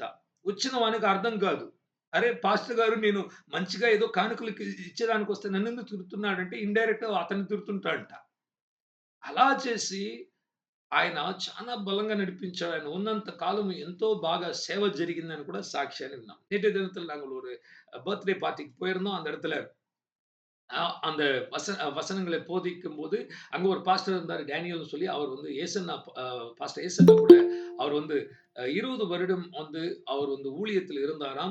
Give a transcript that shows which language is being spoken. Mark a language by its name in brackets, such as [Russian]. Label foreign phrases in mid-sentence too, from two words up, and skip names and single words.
[Telugu] వచ్చిన వానికి అర్థం కాదు. అరే! పాస్టర్ గారు నేను మంచిగా ఏదో కానుకలకి ఇచ్చేదానికొస్తే నన్నెందుకు తిడుతున్నాడంటే ఇండైరెక్ట్‌గా అతన్ని తిడుతుంటాడంట. అలా చేసి ఆయన చాలా బలంగా నడిపించాడు. ఆయన ఉన్నంత కాలం ఎంతో బాగా సేవ జరిగిందని కూడా సాక్ష్యాన్ని విన్నాం. [Tamil] நேற்றைய தினத்துல நாங்கள் ஒரு [English] birthday party [Tamil] போயிருந்தோம். அந்த இடத்துல அந்த வசனங்களை போதிக்கும்போது, அங்க ஒரு பாஸ்டர் இருந்தாரு. டேனியல்னு சொல்லி அவர் வந்து ஏசன்னா பாஸ்டர் ஏசன்னா கூட அவர் வந்து 20 வருடம் வந்து அவர் வந்து ஊழியத்தில் இருந்தாராம்.